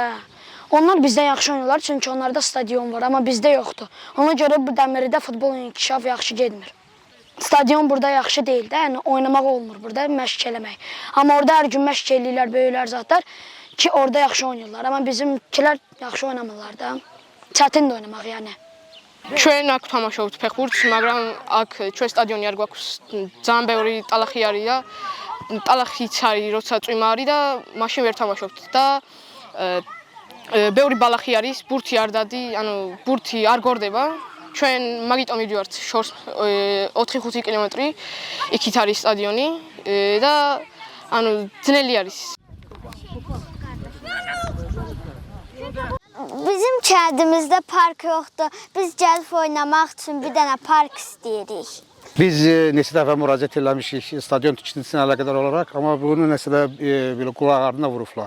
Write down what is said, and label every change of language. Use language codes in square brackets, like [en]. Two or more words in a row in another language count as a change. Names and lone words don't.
[az] Onlar bizdən yaxşı oynayırlar, çünki onlarda stadion var, amma bizdə yoxdur. Ona görə bu Dəmirlidə futbol inkişaf yaxşı getmir. Stadion burada yaxşı deyil də, yəni oynamaq olmur burada, məşq eləmək. Amma orada hər gün məşq eləyirlər, böyüklər zatlar ki, orada yaxşı oynayırlar. Amma bizimkilər yaxşı oynamırlar da. Çətindir oynamaq yəni. [ka] ჩვენ აქ ვთამაშობთ ფეხბურთს, მაგრამ აქ ჩვენ სტადიონი არ გვაქვს, ძალიან ბევრი ტალახი არის და ტალახიც არის, როცა წვიმა არის და მაშინ ვერ ვთამაშობთ და ბევრი ბალახი არის, ბურთი არ დადი, ანუ ბურთი არ გორდება. ჩვენ მაგიტომ მივდივართ შორს 4-5 კილომეტრი, იქით არის სტადიონი და ანუ ძნელი არის. [az] Bizim kəndimizdə park yoxdur. Biz gəlib oynamaq üçün bir dənə park istəyirik. Biz neçə dəfə müraciət eləmişik stadion tikintisinə əlaqədar olaraq, amma bunu nəsə də belə qulaq ardına vurublar.